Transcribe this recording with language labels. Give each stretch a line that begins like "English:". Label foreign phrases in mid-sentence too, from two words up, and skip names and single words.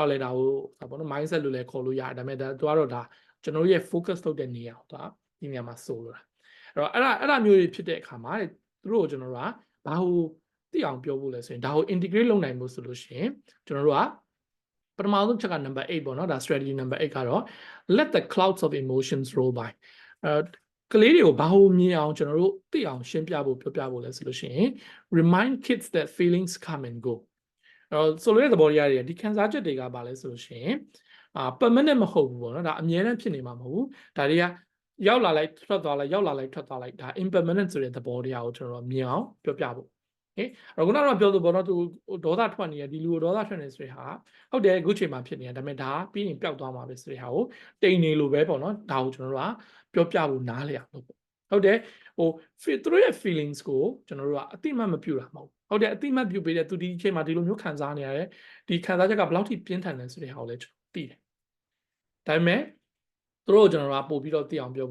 Burmese: င့်လည်းဒါကိုပေါ့နော် mindset လို့လည်းခေါ်လို့ရတယ်ဒါပေမဲ့သူကတော့ဒါကျွန်တော်တို့ရဲ့ focus လုပ်တဲ့နေရာကိုသူကဒီနေရာမှာဆိုလိုတာအဲ့တော့အဲ့ဒါမျိုးတွေဖြစ်တဲ့အခါမှာသူ တို့ကိုကျွန်တော်တို့ကဘာကိုသိအောင်ပြောဖို့လဲဆိုရင်ဒါကို integrate လုပ်နိုင်ဖို့ဆိုလို့ရှိရင်ကျွန်တော်တို့ကပထမဆုံးချက်က number 8 ပေါ့နော်ဒါ strategy number 8ကတော့
English: let the clouds of emotions roll by
Burmese: ကလေးတွေကိုဘာလို့မြင်အောင်ကျွန်တော်တို့သိအောင်ရှင်းပြဖို့ပြောပြဖို့လဲဆိုလို့ရှိရင်
English: remind kids that feelings come and go
Burmese: ဆိုလိုတဲ့သဘောတရားတွေဒီခံစားချက်တွေကဘာလဲဆိုလို့ရှိရင်permanent မဟုတ်ဘူးပေါ့နော်ဒါအမြဲတမ်းဖြစ်နေမှာမဟုတ်ဘူးဒါတွေကရောက်လာလိုက်ထွက်သွားလိုက်ရောက်လာလိုက်ထွက်သွားလိုက်ဒါ impermanent ဆိုတဲ့သဘောတရားကိုကျွန် တော်တို့မြင်အောင်ပြောပြဖို့ဟင်ခုနကတော့ပြောလို့ပေါ့နော်သူဒေါသထွက်နေရဒီလူကိုဒေါသထွက်နေဆိုတဲ့ဟာဟုတ်တယ်အခုချိန်မှာဖြစ်နေတာဒါပေမဲ့ဒါပြီးရင်ပျောက်သွားမှာပဲဆိုတဲ့ဟာကိုတိမ်နေလို့ပဲပေါ့နော်ဒါကိုကျွန်တော်တို့ကပြောပြဖို့နားလည်အောင်လုပ်ပေါ့ဟုတ်တယ်ဟိုသူတို့ရဲ့ feelings ကိုကျွန်တော်တို့ကအတိမတ်မပြုတာမဟုတ်ဟုတ်တယ်အတိမတ်ပြုပေးတဲ့သူဒီအချိန်မှာဒီလိုမျိုးခံစားနေရတယ်ဒီခံစားချက်ကဘယ်လောက်ထိပြင်းထန်လဲဆိုတဲ့ဟာကိုလည်းကျွန်တော်သိတယ်ဒါပေမဲ့သူတို့ကျွန်တော်တို့ကပို့ပြီးတော့သိအောင်ပြော